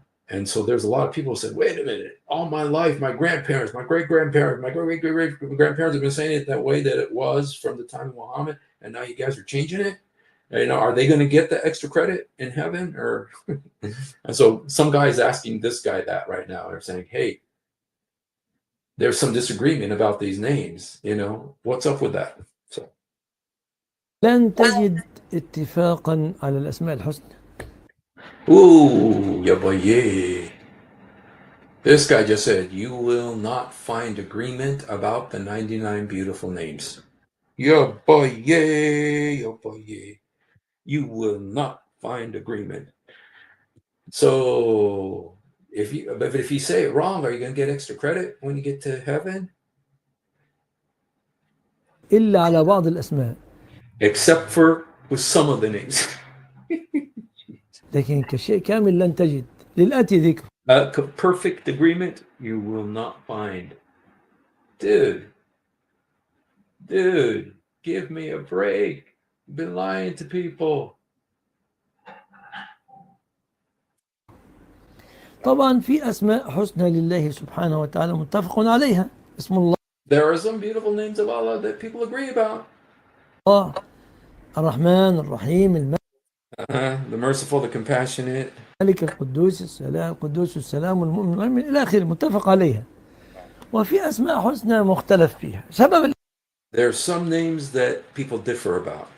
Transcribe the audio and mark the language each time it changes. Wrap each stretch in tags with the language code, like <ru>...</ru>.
<en>And so there's a lot of people who said, wait a minute, all my life, my grandparents, my great-grandparents, my great-great-great-grandparents have been saying it that way that it was from the time of Muhammad, and now you guys are changing it? Are they going to get the extra credit in heaven? Or and so some guy's asking this guy that right now. They're saying, hey, there's some disagreement about these names, what's up with that? So</en> <ar>لن تجد اتفاقا على الأسماء الحسنى.</ar> <en>ooh, yeah. This guy just said, you will not find agreement about the 99 beautiful names. Yeah. You will not find agreement. So if you say it wrong, are you going to get extra credit when you get to heaven?</en> <ar>إلا على بعض الأسماء.</ar> <en>Except for with some of the names.</en> <ar>لكن كشيء كامل لن تجد للآتي ذكر.</ar> <en>A perfect agreement you will not find. Dude, give me a break. You've been lying to people.</en> <ar>طبعا في أسماء حسنى لله سبحانه وتعالى متفق عليها. اسم الله.</ar> <en>There are some beautiful names of Allah that people agree about.</en> <ar>الرحمن الرحيم</ar> <en>The merciful, the compassionate.</en> <ar>الملك القدوس السلام المؤمن إلى آخره متفق عليها. وفي أسماء حسنى مختلف فيها. سبب</ar> <en>There are some names that people differ about.</en>